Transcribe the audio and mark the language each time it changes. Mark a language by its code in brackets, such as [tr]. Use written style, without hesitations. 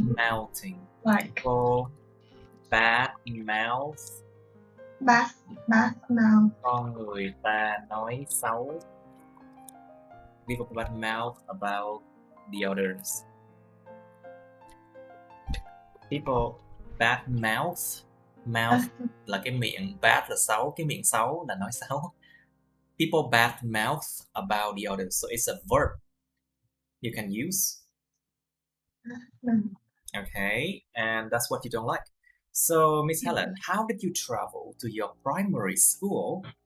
[en] Bad-mouthing. like. People bad mouth. Bad mouth. [vi] Con người ta nói xấu. [en] People bad mouth about the others. People bad mouth. [vi] Mouth là cái miệng, bad là xấu, cái miệng xấu là nói xấu. [en] People bad mouth about the others. So it's a verb you can use. Okay, and that's what you don't like. So, Miss Helen, how did you travel to your primary school?